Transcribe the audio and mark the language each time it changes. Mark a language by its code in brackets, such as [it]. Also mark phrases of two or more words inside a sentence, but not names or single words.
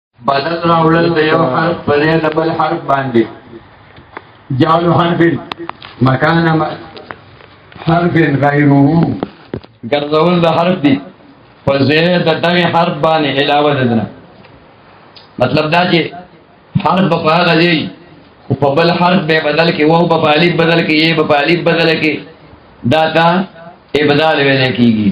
[ps] بدل راوړل د یو حرف په ځای د بل حرف باندې [ar] جعل حرف مکان حرف غیره [ps] ګرځول د حرف دی په ځای د دغه حرف باندې علاوه ده. مطلب دا چې حرف په هغه ځای خو په بل حرف به بدل کې وو په الف بدل کې یې په الف بدل کې دا تا ابدال ویل کېږي.